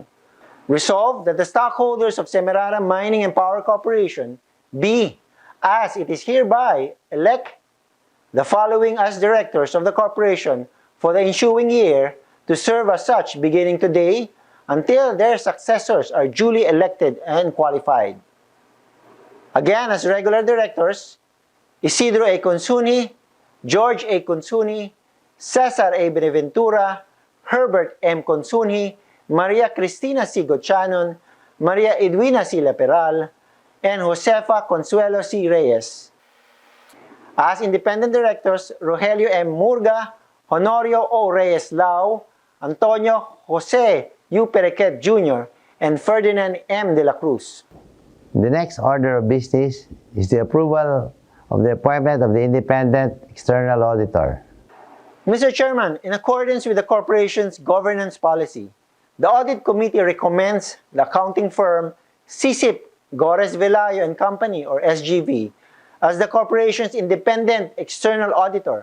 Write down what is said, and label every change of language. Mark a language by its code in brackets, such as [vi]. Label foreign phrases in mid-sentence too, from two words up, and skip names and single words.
[en] Resolved that the stockholders of Semirara Mining and Power Corporation be, as it is hereby, elect the following as directors of the corporation for the ensuing year to serve as such beginning today until their successors are duly elected and qualified. Again, as regular directors, Isidro A. Consunji, George A. Consunji, Cesar A. Benaventura, Herbert M. Consunji, Maria Cristina C. Gochanon, Maria Edwina C. Laperal, and Josefa Consuelo C. Reyes. As independent directors, Rogelio M. Murga, Honorio O. Reyes Lau, Antonio Jose U. Perequet Jr., and Ferdinand M. de la Cruz. The next order of business is the approval of the appointment of the independent external auditor. Mr. Chairman, in accordance with the corporation's governance policy, the Audit Committee recommends the accounting firm SISIP Gores Velayo and Company, or SGV, as the corporation's independent external auditor.